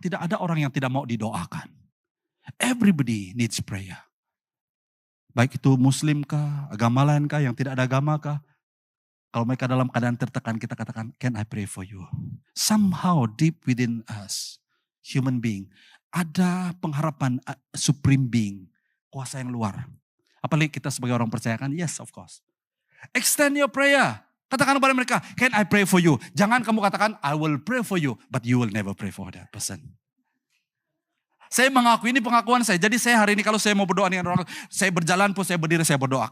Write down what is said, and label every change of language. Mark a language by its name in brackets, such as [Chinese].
[Malay] Tidak ada orang yang tidak mau didoakan. [English] Everybody needs prayer. [Malay] Baik itu muslim kah, agama lain kah, yang tidak ada agama kah. Kalau mereka dalam keadaan tertekan, kita katakan, [English] can I pray for you? Somehow deep within us, human being, [Malay] ada pengharapan [English] supreme being, [Malay] kuasa yang luar. Apalagi kita sebagai orang percaya kan, [English] yes of course. Extend your prayer. [Malay] Katakan kepada mereka, [English] can I pray for you? [Malay] Jangan kamu katakan, [English] I will pray for you, but you will never pray for that person. [Malay] Saya mengaku, ini pengakuan saya. Jadi saya hari ini kalau saya mau berdoa dengan orang, saya berjalan pun saya berdiri, saya berdoa.